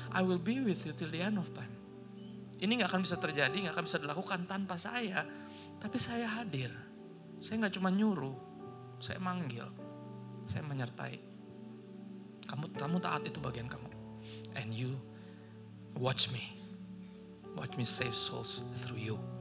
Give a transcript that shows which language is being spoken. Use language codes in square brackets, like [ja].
[en] I will be with you till the end of time. [id] Ini gak akan bisa terjadi, gak akan bisa dilakukan tanpa saya. Tapi saya hadir. Saya gak cuma nyuruh. Saya manggil. Saya menyertai. Kamu taat, itu bagian kamu. [en] And you watch me. Watch me save souls through you.